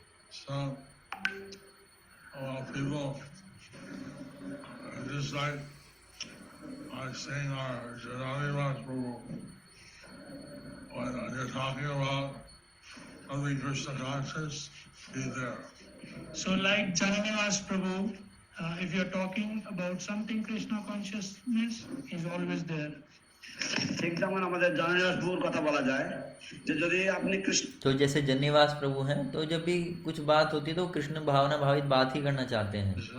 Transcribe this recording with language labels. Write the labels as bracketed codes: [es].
[en] So, people, just like I was saying, our Janani Prabhu, when you're talking about something Krishna conscious, he's there. So like Jananivas Prabhu, if you're talking about something Krishna consciousness, he's always there. [bn] ঠিক যেমন আমাদের জননিবাস প্রভুর কথা বলা যায় যে যদি আপনি কৃষ্ণ [hi] तो जैसे जन्निवास प्रभु हैं, तो जब भी कुछ बात होती है तो कृष्ण भावना भावित बात ही करना चाहते हैं।